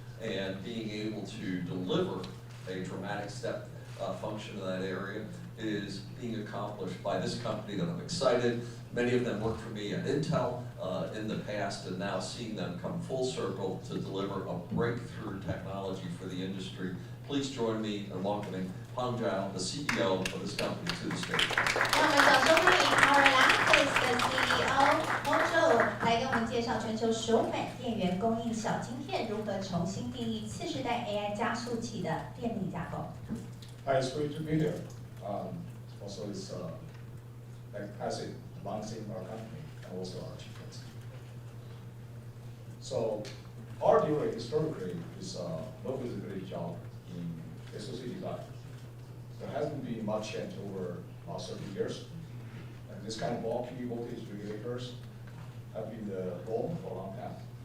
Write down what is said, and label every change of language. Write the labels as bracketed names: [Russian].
[English] And being able to deliver a dramatic step function in that area is being accomplished by this company that I'm excited. Many of them worked for me at Intel in the past, and now seeing them come full circle to deliver a breakthrough technology for the industry. Please join me in welcoming Peng Zhao, the CEO of this company, to the stage. [Chinese] 让我们掌声欢迎 Power Lattice 的 CEO 翁周来给我们介绍全球首款电源供应小晶片如何重新定义次世代 AI 加速器的电力架构。 [English] Hi, it's great to be here. Also, it's like Patrick announcing our company and also our achievements. So, our dealer historically is low visibility job in SoC design. There hasn't been much change over the last 30 years. And this kind of bulky voltage regulators have been the norm for a long time.